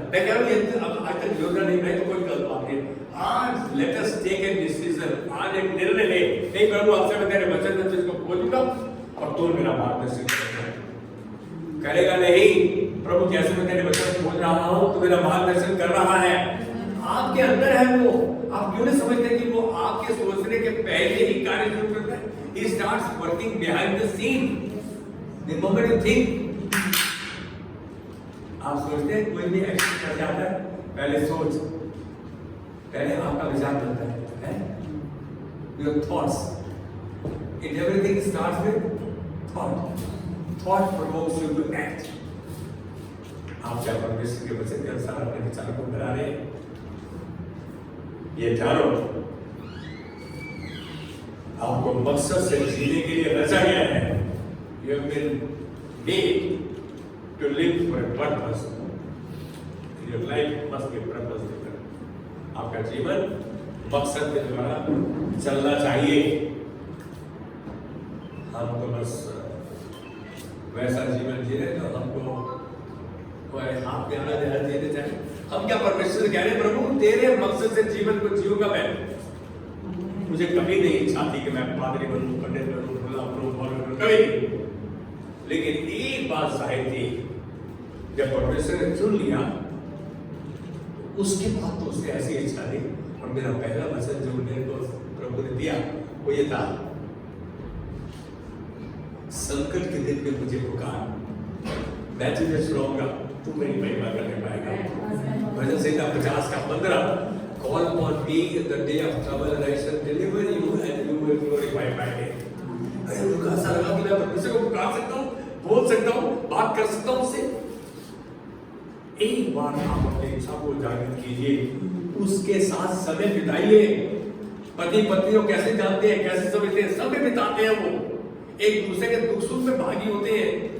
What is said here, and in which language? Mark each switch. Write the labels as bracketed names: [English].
[Hindi] मैं कह रहा हूं, अब आज तक योजना नहीं बनाई तो कोई गलत बात नहीं। आज [English] let us take a decision, [Hindi] आज एक निर्णय ले, नहीं प्रभु आपसे मैं तेरे वचन में तुझको खोजूंगा और तू मेरा मार्गदर्शन करेगा। नहीं प्रभु, जैसे मैं तेरे वचन खोज रहा हूं तो मेरा मार्गदर्शन कर रहा है। आपके अंदर है वो। आप क्यों नहीं समझते कि वो आपके सोचने के पहले ही कार्य शुरू करता है? [English] He starts working behind the scene. The moment you think, [Hindi] आप सोचते हैं कोई भी एक्शन कर जाता है, पहले सोच, पहले आपका विचार बनता है, [English] your thoughts. In everything starts with thought. Thought provokes you to act. [Hindi] आप क्या परमेश्वर के वचन के अनुसार अपने विचार को बना रहे हैं? ये जानो, आपको मकसद से जीने के लिए रचा गया है। [English] You have been made to live for a purpose. Your life must be purpose driven. [Hindi] आपका जीवन मकसद के द्वारा चलना चाहिए। हम तो बस वैसा जीवन जी रहे तो हमको हाथ में आना देना देते चाहे। हम क्या परमेश्वर से कह रहे हैं, प्रभु तेरे मकसद से जीवन को जीऊंगा मैं। मुझे कभी नहीं इच्छा थी कि मैं पादरी बनूं, पंडित बनूं, कभी नहीं। लेकिन एक बात जाहिर थी, जब परमेश्वर ने चुन लिया उसके बाद तो उसने ऐसी इच्छा थी। और मेरा पहला वचन जो मेरे को प्रभु ने दिया वो ये था, संकट के दिन में मुझे पुकार, मैं तुझे सुनाऊंगा, तू मेरी महिमा करने पाएगा। भजन संहिता 50 का 15, [English] call upon me in the day of trouble and I shall deliver you and you will glorify my name. [Hindi] अरे उनका ऐसा लगा कि मैं परमेश्वर को पुकार सकता हूँ, बोल सकता हूँ, बात कर सकता हूँ उससे। एक बार आप अपनी इच्छा को जागृत कीजिए, उसके साथ समय बिताइए। पति पत्नी को कैसे जानते हैं, कैसे समझते हैं, समय बिताते हैं वो, एक दूसरे के दुख सुख में भागी होते हैं।